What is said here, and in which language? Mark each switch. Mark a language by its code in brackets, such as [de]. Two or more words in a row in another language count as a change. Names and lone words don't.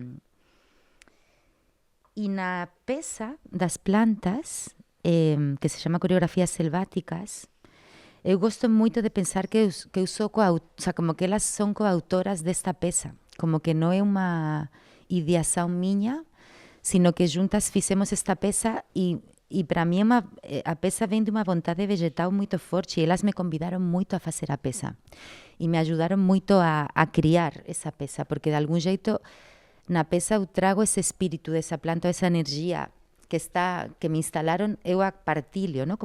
[gl] na pesa das plantas, que se chama coreografías selváticas, eu gosto moito de pensar que eu sou o sea, como que elas son coautoras desta pesa, como que non é unha ideación miña, sino que juntas fixemos esta pesa e [pt] E para mim a peça vem de uma vontade vegetal muito forte. E elas me convidaram muito a fazer a peça. E me ajudaram muito a criar essa peça, porque de algum jeito na peça eu trago esse espírito dessa planta, essa energia que me instalaram, eu a partilho, não?